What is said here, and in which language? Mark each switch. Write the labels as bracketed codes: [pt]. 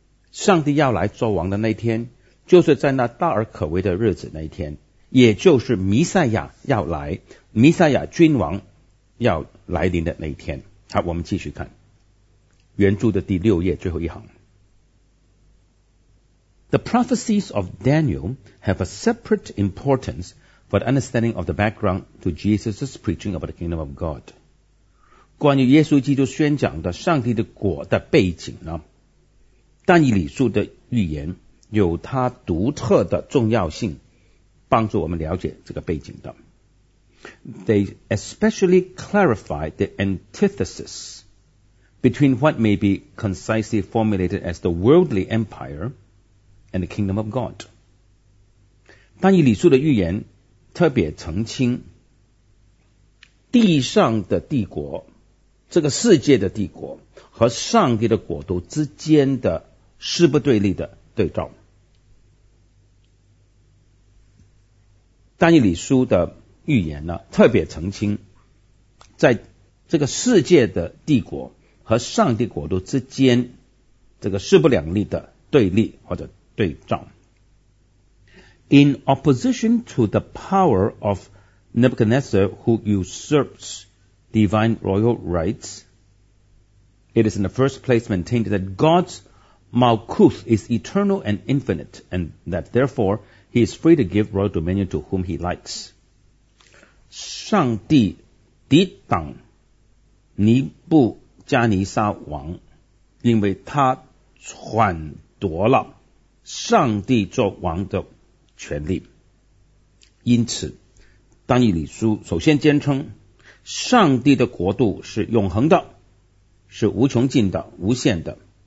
[zh] 上帝要来做王的那天，就是在那大而可畏的日子那一天，也就是弥赛亚要来，弥赛亚君王要来临的那一天。好，我们继续看原著的第六页最后一行。 [en] The prophecies of Daniel have a separate importance for the understanding of the background to Jesus' preaching about the kingdom of God. [zh] 关于耶稣基督宣讲的上帝的国的背景呢，但以理书的预言有它独特的重要性，帮助我们了解这个背景的。 [en] They especially clarify the antithesis between what may be concisely formulated as the worldly empire and the kingdom of God. [zh] 但以理书的预言特别澄清地上的帝国，这个世界的帝国和上帝的国度之间的势不对立的对照。但以理书的预言呢，特别澄清在这个世界的帝国和上帝国度之间这个势不两立的对立或者对照。 [en] In opposition to the power of Nebuchadnezzar who usurps divine royal rights, it is in the first place maintained that God's Malkuth is eternal and infinite, and that therefore he is free to give royal dominion to whom he likes. [zh] 上帝抵挡尼布加尼撒王，因为他篡夺了上帝做王的权利。因此当以理书首先坚称上帝的国度是永恒的，是无穷尽的，无限的。